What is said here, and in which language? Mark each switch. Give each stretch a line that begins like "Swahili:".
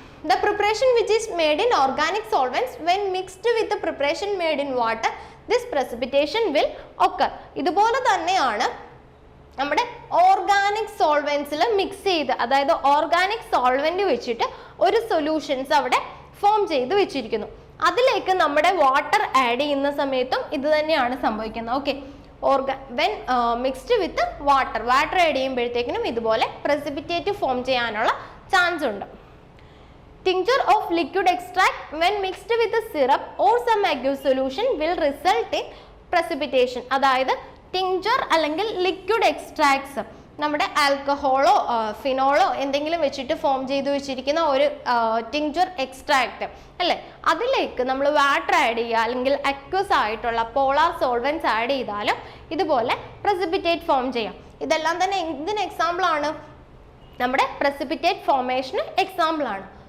English: The preparation which is made in organic solvents when mixed with the preparation made in water, this precipitation will occur.
Malayalam: ഇതുപോലെ തന്നെയാണ് നമ്മുടെ organic സോൾവെന്റ്സിൽ mix ചെയ്ത്, അതായത് organic solvent വെച്ചിട്ട് ഒരു solutions അവിടെ form ചെയ്ത് വെച്ചിരിക്കുന്നു. അതിലേക്ക് നമ്മുടെ വാട്ടർ ആഡ് ചെയ്യുന്ന സമയത്തും ഇത് തന്നെയാണ് സംഭവിക്കുന്നത്. Okay,
English: when mixed with water
Malayalam: add ചെയ്യുമ്പോഴത്തേക്കിനും ഇതുപോലെ പ്രസിപ്പിറ്റേറ്റ് ഫോം ചെയ്യാനുള്ള ചാൻസ് ഉണ്ട്.
English: Tincture of liquid extract when mixed with a syrup or some aqueous solution will result in precipitation.
Malayalam: അതായത് ടിങ്ചർ അല്ലെങ്കിൽ ലിക്വിഡ് എക്സ്ട്രാക്ട്സ് നമ്മുടെ ആൽക്കഹോളോ ഫിനോളോ എന്തെങ്കിലും വെച്ചിട്ട് ഫോം ചെയ്ത് വെച്ചിരിക്കുന്ന ഒരു ടിങ്ചർ എക്സ്ട്രാക്ട് അല്ലേ, അതിലേക്ക് നമ്മൾ വാട്ടർ ആഡ് ചെയ്യുക അല്ലെങ്കിൽ അക്വസ് ആയിട്ടുള്ള പോളാർ സോൾവെന്റ്സ് ആഡ് ചെയ്താലും ഇതുപോലെ പ്രസിപ്പിറ്റേറ്റ് ഫോം ചെയ്യാം. ഇതെല്ലാം തന്നെ എന്തിന് എക്സാമ്പിൾ ആണ്? നമ്മുടെ പ്രസിപ്പിറ്റേറ്റ് ഫോർമേഷന് എക്സാമ്പിൾ ആണ്.